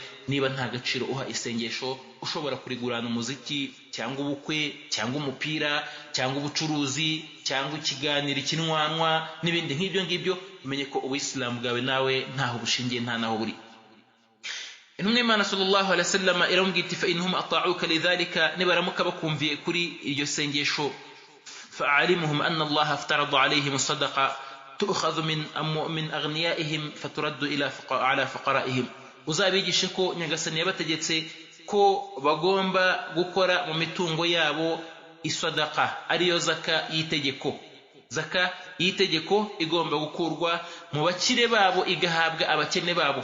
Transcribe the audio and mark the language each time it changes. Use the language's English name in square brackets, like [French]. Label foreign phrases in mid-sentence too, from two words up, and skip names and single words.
[Kinyarwanda] Niba nta gaciro uha isengesho, ushobora kurigurana umuziki cyangwa ubukwe cyangwa umupira cyangwa ubucuruzi cyangwa ikiganiro kinwanwa n'ibindi nk'ibyo ngibyo, umenye ko ubuyisilamu bwawe nawe ntaho bushingiye, nta naho buri. Intumwa y'Imana [Arabic] صلى الله عليه وسلم [Kinyarwanda] iramubwira iti [Arabic] فإن هم أطاعوك لذلك, [Kinyarwanda] nibaramuka bakumviye kuri iryo sengesho, [Arabic] فأعلمهم أن الله افترض عليهم الصدقة تؤخذ من أغنيائهم فترد على فقرائهم. [Kinyarwanda] Uzabigishe ko Nyagasani yabategetse ko bagomba gukora mu mitungo yabo isadaqa, ariyo zaka y'itegeko. Zaka y'itegeko igomba gukurwa mu bakire babo igahabwa abakene babo.